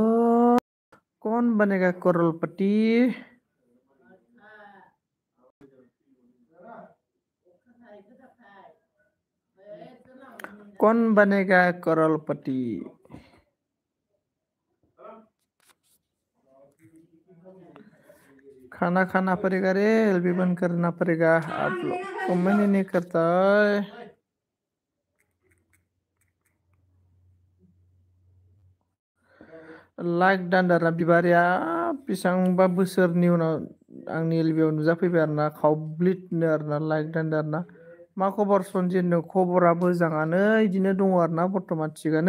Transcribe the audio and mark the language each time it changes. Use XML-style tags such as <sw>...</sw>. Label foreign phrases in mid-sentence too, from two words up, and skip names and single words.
<hi>कौन बनेगा करोड़पति। कौन बनेगा करोड़पति। खाना खाना पड़ेगा रे एलबी बंद करना पड़ेगा आप लोग कमेंट ही नहीं करता है।</hi> <brx>लाइक दानदारा बिबारिया बेसेबांबा बोसोरनि उनाव आंनि एलबियाव नुजाफैबाय आरोना खावब्लिदनो आरोना लाइक दानदारना। मा खबर सनजितनो खबरा मोजाङानो इदिनो दङ आरोना बर्थमान थिगानो।</brx>